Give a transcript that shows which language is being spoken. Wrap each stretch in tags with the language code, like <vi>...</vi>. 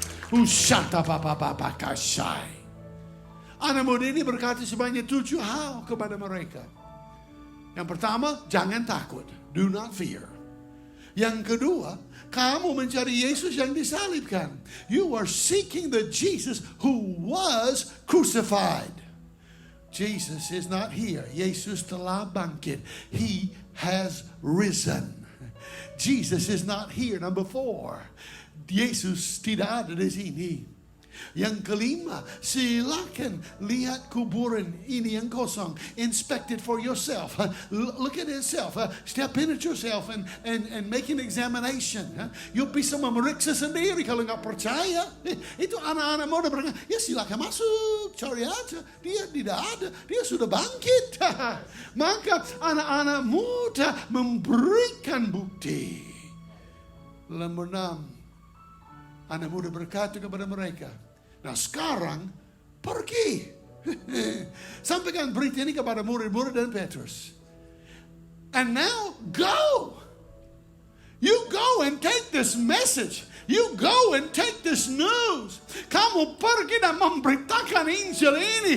<id>Ushata papa kasai. Anak muda ini berkata sebanyak 7 hal kepada mereka. Yang pertama, jangan takut.</id> <en>Do not fear.</en> <id>Yang kedua, kamu mencari Yesus yang disalibkan.</id> <en>You are seeking the Jesus who was crucified. Jesus is not here.</en> <id>Yesus telah bangkit.</id> <en>He has risen. Jesus is not here. Number 4.</en> <id>Yesus tidak ada di sini. Yang kelima, silakan lihat kuburan ini yang kosong.</id> <en>Inspect it for yourself. Look at itself. Step in it yourself and make an examination.</en> <id>You bisa memeriksa sendiri kalau nggak percaya. Itu anak-anak muda berkata, ya silakan masuk, cari aja. Dia tidak ada, dia sudah bangkit. Maka anak-anak muda memberikan bukti. Nomor 6, anak muda berkata kepada mereka, nah sekarang pergi. Sampaikan berita ini kepada murid-murid dan Petrus.</id> <en>And now go. You go and take this message. You go and take this news.</en> <id>Kamu pergi dan memberitakan Injil ini.</id>